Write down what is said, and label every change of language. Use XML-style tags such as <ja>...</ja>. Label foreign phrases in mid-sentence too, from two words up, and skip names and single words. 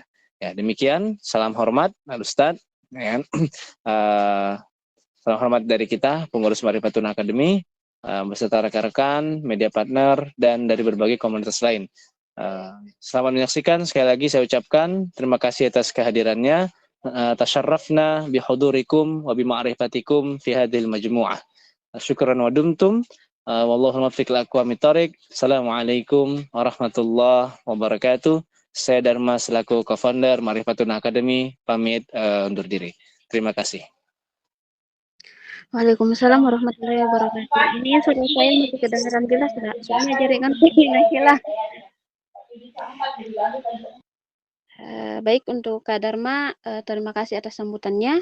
<id>Ya, demikian salam hormat Ustadz ya. Salam hormat dari kita pengurus Ma'rifatun Academy beserta rekan-rekan,</id> <en>media partner</en> <id>dan dari berbagai komunitas lain. Selamat menyaksikan. Sekali lagi saya ucapkan terima kasih atas kehadirannya.</id> <ar>تشرفنا بحضوركم وبمعرفتكم في هذه المجموعة. شكرا ودمتم. والله موفق لأقوم الطريق. السلام عليكم ورحمة الله وبركاته. Saya Dharma selaku co-founder Ma'rifatun Academy pamit undur diri. Terima kasih. وعليكم السلام ورحمة الله وبركاته.</ar> <id>Ini suara saya masih kedengaran jelas enggak? Soalnya jaringan saya hilang. Baik untuk Kak Dharma, terima kasih atas sambutannya.</id>